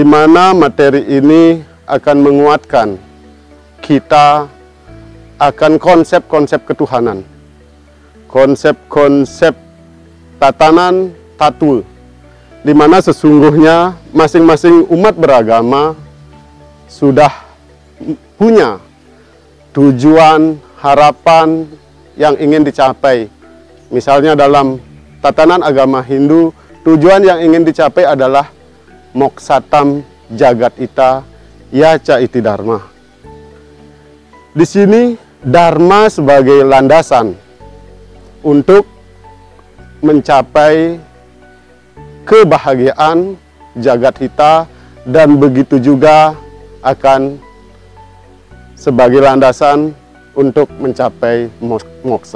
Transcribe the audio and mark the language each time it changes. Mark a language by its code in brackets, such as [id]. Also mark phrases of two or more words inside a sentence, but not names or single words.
[id] mana materi ini akan menguatkan kita akan konsep-konsep ketuhanan, konsep-konsep tatanan tatul, di mana sesungguhnya masing-masing umat beragama sudah punya tujuan, harapan yang ingin dicapai. Misalnya dalam tatanan agama Hindu, tujuan yang ingin dicapai adalah [sa] moksatam jagat ita yaca iti dharma. [id] Di sini dharma sebagai landasan untuk mencapai kebahagiaan [sa] jagat hita, [id] dan begitu juga akan sebagai landasan untuk mencapai moksa.